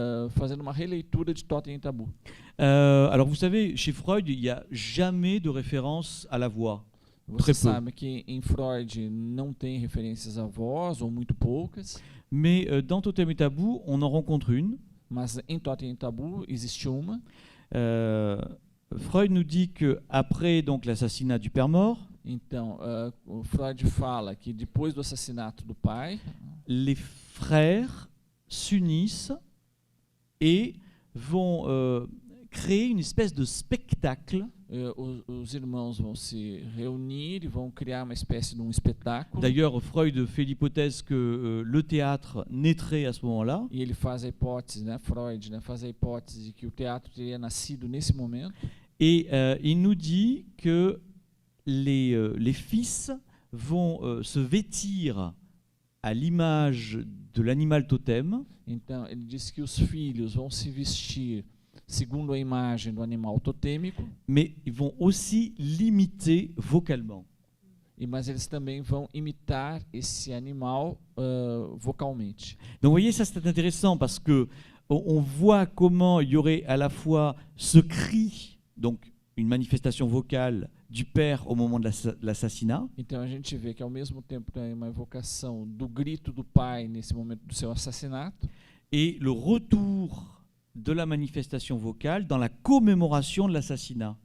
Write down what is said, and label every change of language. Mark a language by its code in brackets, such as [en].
[pt] fazendo uma releitura de Totem e Tabu. [fr] Alors, vous savez, chez Freud, il n'y a jamais de référence à la voix. [pt] Você [fr] Très peu. [pt] sabe que em Freud não tem referências à voz, ou muito poucas, [fr] Mais dans Totem et Tabou, on en rencontre une. [pt] mas em Totem e Tabu existe uma. [fr] Freud nous dit qu'après l'assassinat du père mort, [pt] Então, o Freud fala que depois do assassinato do pai, [fr] les frères s'unissent et vont créer une espèce de spectacle. [pt] os irmãos vão se reunir e vão criar uma espécie de espetáculo. [fr] D'ailleurs, Freud fait l'hypothèse que le théâtre naîtrait à ce moment-là. [pt] E ele faz a hipótese, né, Freud, né, faz a hipótese de que o teatro teria nascido nesse momento. [fr] Et il nous dit que les fils vont se vêtir à l'image de l'animal totem. [pt] Então, ele diz que os filhos vão se vestir segundo a imagem do animal totêmico, [fr] Mais ils vont aussi l'imiter vocalement. [pt] mas eles também vão imitar esse animal vocalmente. [fr] Donc vous voyez, ça c'est intéressant parce que on voit comment il y aurait à la fois ce cri, donc une manifestation vocale du père au moment de l'assassinat, [pt] Então a gente vê que ao mesmo tempo tem uma evocação do grito do pai nesse momento do seu assassinato, [fr] et le retour de la manifestation vocale dans la commémoration de l'assassinat.